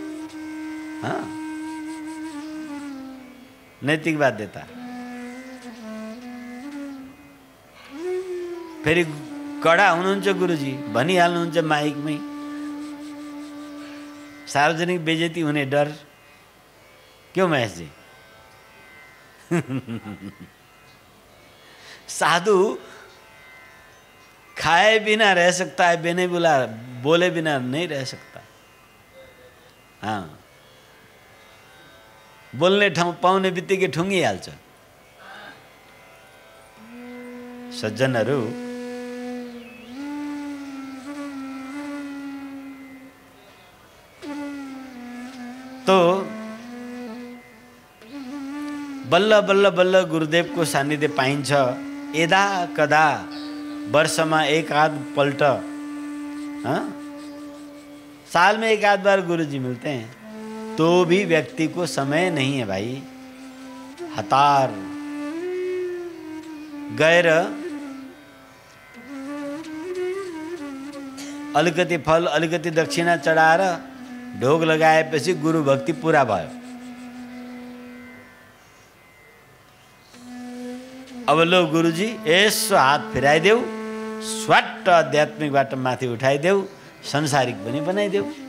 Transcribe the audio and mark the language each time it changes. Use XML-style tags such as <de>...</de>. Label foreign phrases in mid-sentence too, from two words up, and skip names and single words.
<ne>नैतिक बाध्यता। फेरि कडा हुनुहुन्छ गुरुजी, भनिहाल्नुहुन्छ माइकमै। सार्वजनिक बेइज्जती हुने डर।</ne> <hi>क्यों महेशजी? साधु खाए बिना रह सकता है, बिना बोले बिना नहीं रह सकता। हाँ,</hi> <ne>बोल्ने ठाउँ पाउने बित्तिकै ठुङ्गिहाल्छ। सज्जनहरू, तो बल्ल बल्ल बल्ल गुरुदेवको सान्निध्य पाइन्छ। यदा कदा वर्षमा एक आध पल्ट,</ne> <hi>साल में एक आध बार गुरुजी मिलते हैं, तो भी व्यक्ति को समय नहीं है भाई।</hi> <ne>हतार गएर अलिकति फल अलिकति दक्षिणा चढाएर ढोग लगाएपछि गुरु भक्ति पुरा भयो। अब लो गुरुजी यसो हात फिराइदेऊ, स्वाट आध्यात्मिकबाट माथि उठाइदेऊ, संसारिक पनि बनाइदेऊ।</ne>